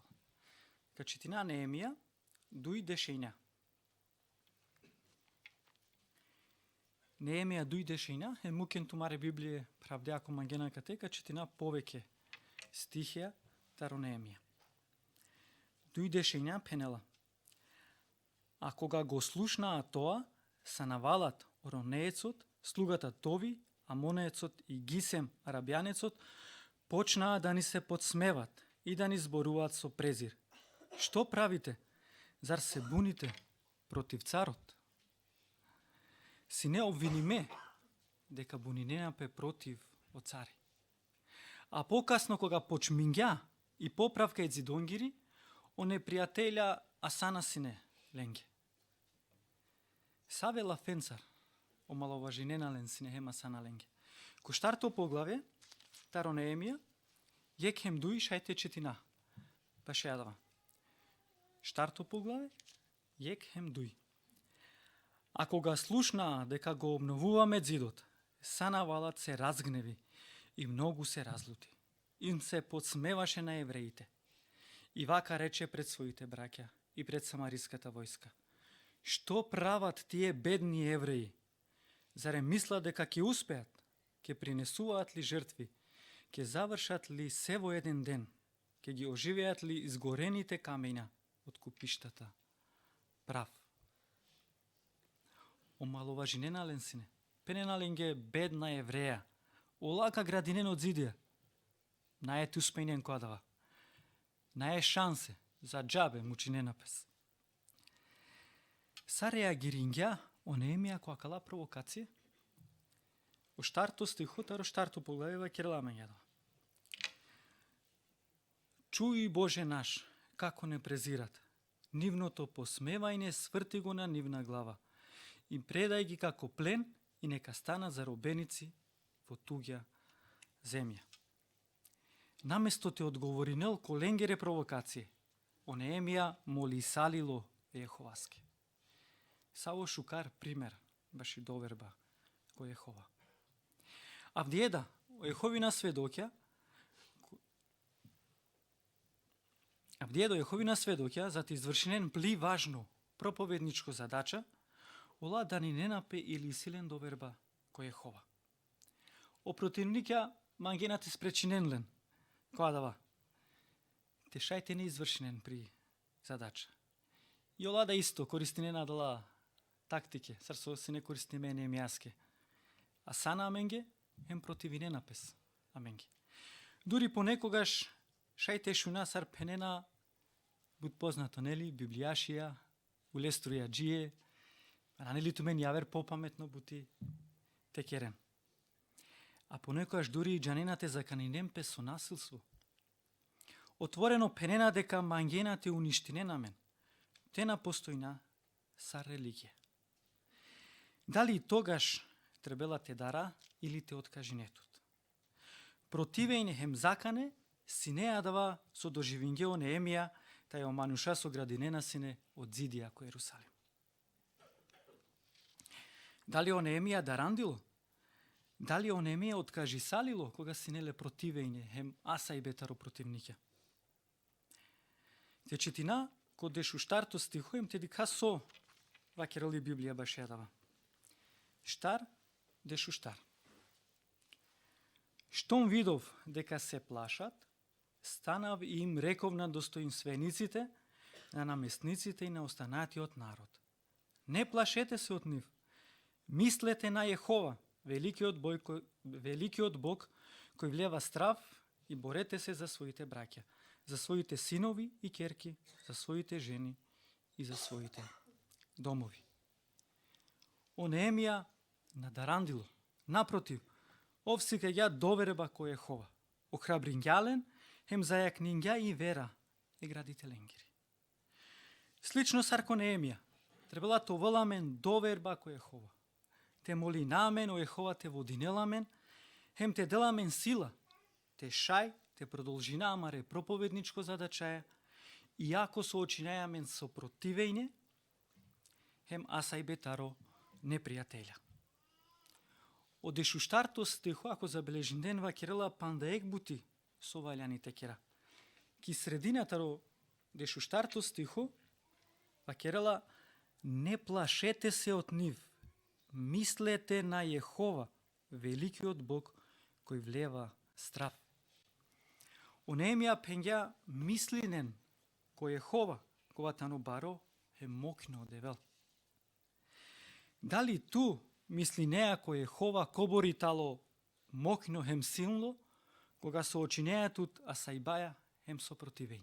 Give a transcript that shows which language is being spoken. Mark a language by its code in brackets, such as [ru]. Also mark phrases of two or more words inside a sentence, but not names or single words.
[rom] Ка четина Неемија, дуј дешења. Неемија дуј дешења, е мукен тумаре Библија правде ако мангена катека, четина повеќе стихија таро Неемија. Дуј дешења пенела. [mk] А кога го слушнаа тоа, Санавалат, оронеецот, слугата Тови, Амонеецот и Гисем, арабјанецот, почнаа да ни се подсмеват и да ни зборуваат со презир. Што правите? Зар се буните против царот? [rom] Си не обвини ме дека буниненапе против о цари. [mk] А покасно кога [rom] почмиња и поправка и зидонгири, о непријателја Асана сине ленге. Саве лафенцар, омаловажиненален синехема саналенге. Ко штарто поглаве, таро Неемија, јек хем дуи шајте четина. Беше јадава. Штарто поглаве, јек хем дуи. [mk] А кога слушнаа дека го обновуваме зидот, Санавалат се разгневи и многу се разлути. Им се подсмеваше на евреите. И вака рече пред своите браќа и пред самариската војска. Што прават тие бедни евреи? Зарем мислат дека ќе успеат? Ќе принесуваат ли жртви? Ќе завршат ли се во еден ден? Ќе ги оживеат ли изгорените камења од купиштата? Прав. [rom] Омаловажиненален сине. Пененаленге бедна евреја. Олака градинен од зидија. Најете успењен кодава. Наје шансе [mk] за џабе [rom] мучинена пес. Са реагиринѓа о Неемија која кала провокација? О штарто стихот, аро штарто поглавива кереламе јадова. [mk] Чуј Боже наш, како не презират. Нивното посмевајне сврти го на нивна глава. И предај ги како плен и нека стана заробеници во туѓа земја. [rom] Наместо те одговоринел коленгере провокација, о Неемија моли салило Јеховаске. Саво шукар пример, баши доверба кој Јехова. Авдиеда, о Јеховина сведоќа, зати извршенен пли [mk] важно проповедничко задача, [rom] ола да ни не напе или силен доверба кој Јехова. О противника мангенате спречиненлен, која дава. Те шајте не извршенен при задача. И ола да исто користи не надала тактике, сарсо се не користи мене емјаске. А сана аменге, хем противи не напес. Аменге. [mk] Дури понекогаш [rom] шајте шуна сар пенена буд познато, нели, библијашија, улеструја джие, а нели ту мен јавер попаметно бути текерен. [mk] А понекогаш дури и [rom] джаненате заканинен пес [mk] со насилство. [rom] Отворено пенена дека мангенате уништине на мен. Те на постојна са религија. [mk] Дали тогаш [rom] требела те дара или те откажи нетот? Противејне хем закане, си не јадава со доживинге о Неемија, тај омануша со градинена сине од зидија кој Ерусалим. Дали о Неемија дарандило? Дали о Неемија откажи салило, кога си неле противејне, хем аса и бетаро противнике? Те четина, код дешу штарто стихоем, те дика со вакерали Библија баш јадава. Штар, дешу штар. [mk] Штом видов дека се плашат, станав и им реков на достоинствениците, на наместниците и на останатиот народ. Не плашете се од нив. Мислете на Јехова, великиот Бог, кој влева страв, и борете се за своите браќа, за своите синови и керки, за своите жени и за своите домови. [rom] О Неемија надарандило. Напротив, овсика ја доверба кој Јехова. Охрабринѓален, хем зајакнинѓа и вера е градителенгери. Слично сарко Неемија, требала то воламен доверба кој Јехова. Те моли намен, о Јехова те водинеламен, хем те деламен сила, те шај, те продолжина амаре проповедничко задачаја, иако соочинајамен со противејне, хем асај бетаро непријателја. Од дешуштарто стихо, ако забележин ден вакерела пандаек бути со валјани текера. Ки срединатаро дешуштарто стихо, вакерела [mk] не плашете се од нив, мислете на Јехова, великиот Бог кој влева страв. [rom] О Неемија пења мислинен кој Јехова, кога тано баро е мокно девел. Дали ту мисли неа кој Јехова кобори тало мокно хем силно, кога со очинејатут асајбаја хем со противење.